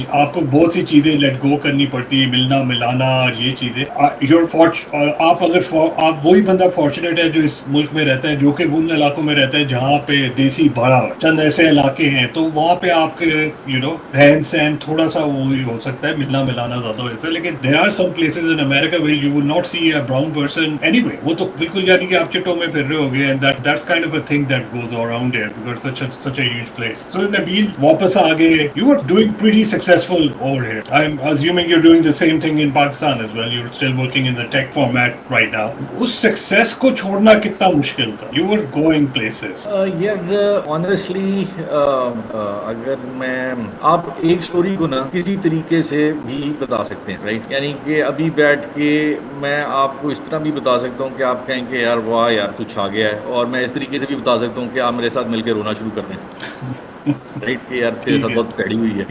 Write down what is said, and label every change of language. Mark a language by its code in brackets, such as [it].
[ur] آپ کو بہت سی چیزیں لیٹ گو کرنی پڑتی ہے, ملنا ملانا اور یہ چیزیں. آپ وہی بندہ فارچونیٹ ہے جو اس ملک میں رہتا ہے, جو کہ ان علاقوں میں رہتا ہے جہاں پہ دیسی بھرا ہو. چند ایسے علاقے ہیں تو وہاں پہ آپ کے رہن سہن تھوڑا سا وہی ہو سکتا ہے, ملنا ملانا زیادہ ہوتا ہے. [en] لیکن there are some places in America where you will not see a brown person anyway. [ur] وہ تو بالکل یعنی کہ آپ چٹوں میں پھر رہے ہوگے, [en] and that's kind of a thing that goes around here because it's such a huge place. So Nabil, [ur] واپس آگے, [en] you were doing pretty successful over here. I'm assuming you're doing the same thing in Pakistan as well. You're still working in the tech format right now. [ur] اس success کو چھوڑنا کتنا مشکل تھا? [en] You were going places. [ur] یار honestly اگر میں آپ ایک سٹوری کو نا کسی طریقے سے بھی بتا سکتے ہیں, رائٹ, یعنی کہ ابھی بیٹھ کے میں آپ کو اس طرح بھی بتا سکتا ہوں کہ آپ کہیں کہ یار واہ یار تو چھا گیا ہے, اور میں اس طریقے سے بھی بتا سکتا ہوں کہ آپ میرے ساتھ مل کے رونا شروع کر دیں, رائٹ, کہ یار تیرے ساتھ بہت پیڑی ہوئی ہے.